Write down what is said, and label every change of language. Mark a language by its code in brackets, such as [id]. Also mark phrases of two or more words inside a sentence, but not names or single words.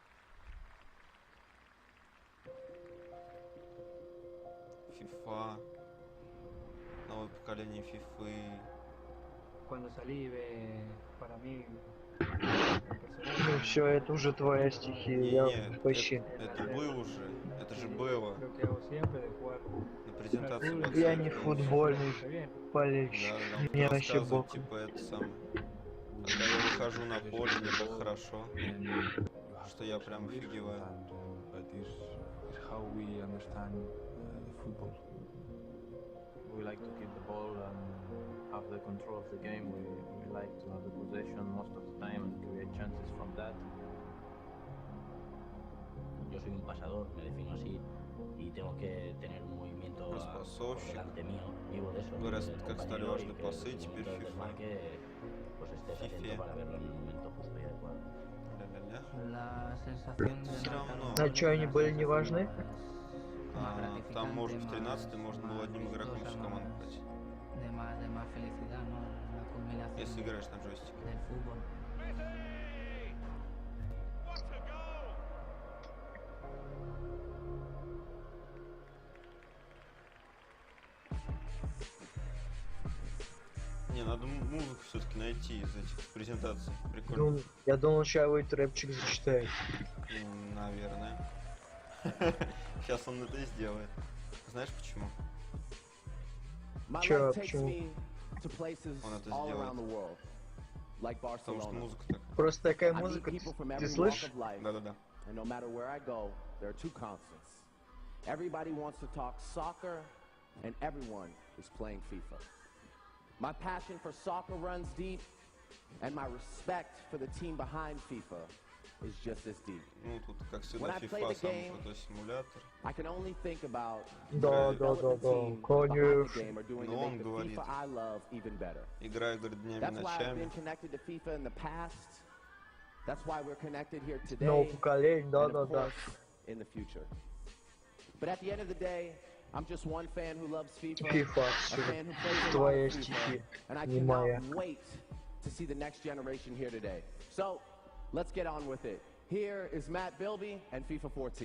[ru] FIFA. новое поколение FIFA. [es] Cuando salí, para mí... [ru] Ну все, это уже твоя стихия, я вообще... Это был уже, это же было. [es] Lo que hago siempre de jugar. [ru] На презентации Я не подсвечивалось. футбольный болельщик, Да, мне вообще рассказывают, бог. типа, это самое. Когда я выхожу на поле, мне так хорошо, что я прям офигеваю. [en] We like to keep the ball and have the control of the game. We like to have the possession most of the time and create chances from that. [es] Yo soy un pasador, me defino así, y tengo que tener un movimiento por delante mío, vivo de eso. [ru] Говорят, [es] del [ru] как стали [es] compañero, [ru] важны [es] y que [ru] пасы [es] el [ru] теперь [es] momento del FIFA. desmarque, pues estés atento para verlo en el momento justo y adecuado. La sensación de [ru] Все равно. А что, они были не важны? Там, может, в 13 можно было одним игроком всю команду брать. [es] de más felicidad, ¿no? La combinación [ru] Если играешь на джойстике. [es] del fútbol. [ru] Не, надо музыку все-таки найти из этих презентаций. Прикольно. Ну, я думал, сейчас будет рэпчик зачитает. Наверное. Сейчас он это и сделает. Знаешь почему? Чё, почему? Он это сделает. Потому что музыка так. Просто такая музыка, ты слышишь? Да-да-да. [en] And no matter where I go, there are two constants. Everybody wants to talk soccer, and everyone is playing FIFA. My passion for soccer runs deep, and my respect for the team behind FIFA is just as deep. [ru] Ну, тут, как всегда, [en] When I play FIFA the [ru] самый [en] game, [ru] крутой симулятор. [en] I can only think about [ru] Да, [en] the team behind the [ru] конечно. [en] game are doing [ru] Но [en] to [ru] он [en] make the [ru] говорит, [en] FIFA I love even better. [ru] играю, говорит, днями, [en] That's why I've been [ru] ночами. [en] connected to FIFA in the past. That's why we're connected here today. [ru] Новое поколение, [en] and [ru] да-да-да. [en] of course, in the future. But at the end of the day, I'm just one fan who loves FIFA, FIFA, a fan who plays a lot [ru] твоя [en] of FIFA, [ru] стихи, [en] and I [ru] не [en] cannot [ru] моя. [en] wait to see the next generation here today. So, let's get on with it. Here is Matt Bilby and FIFA 14.